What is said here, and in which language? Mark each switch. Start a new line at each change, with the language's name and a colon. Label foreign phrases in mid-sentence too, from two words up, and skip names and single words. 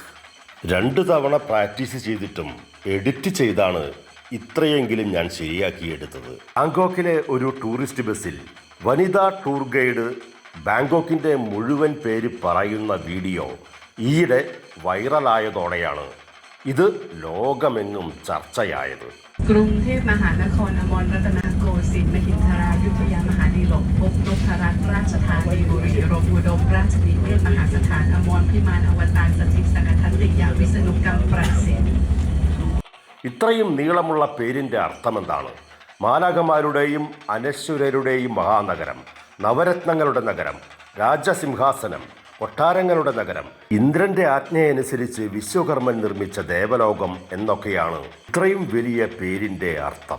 Malayalam: 2 തവണ പ്രാക്ടീസ് ചെയ്തിട്ടും എഡിറ്റ് ചെയ്താണ് ഇത്രയെങ്കിലും ഞാൻ ശരിയാക്കിയെടുത്തത്. ബാങ്കോക്കിലെ ഒരു ടൂറിസ്റ്റ് ബസ്സിൽ വനിതാ ടൂർ ഗൈഡ് ബാങ്കോക്കിൻ്റെ മുഴുവൻ പേര് പറയുന്ന വീഡിയോ ഈയിടെ വൈറലായതോടെയാണ് ഇത് ലോകമെങ്ങും ചർച്ചയായത്.
Thai: กรุงเทพมหานครอมรรัตนโกสินทร์มหินทรายุธยามหาดีลกภพนพรัตน์ราชธานีบุรีรมย์อุดมราชนิเวศมหาสถานอมรพิมานอวตารสถิตสกทันติยวิษณุกรรมประสิทธิ์.
Malayalam: ഇത്രയും നീളമുള്ള പേരിൻ്റെ അർത്ഥമെന്താണ്? മാലാഖമാരുടെയും അനശ്വരരുടെയും മഹാനഗരം, നവരത്നങ്ങളുടെ നഗരം, രാജസിംഹാസനം, കൊട്ടാരങ്ങളുടെ നഗരം, ഇന്ദ്രന്റെ ആജ്ഞയനുസരിച്ച് വിശ്വകർമ്മൻ നിർമ്മിച്ച ദേവലോകം എന്നൊക്കെയാണ് ഇത്രയും വലിയ പേരിൻ്റെ അർത്ഥം.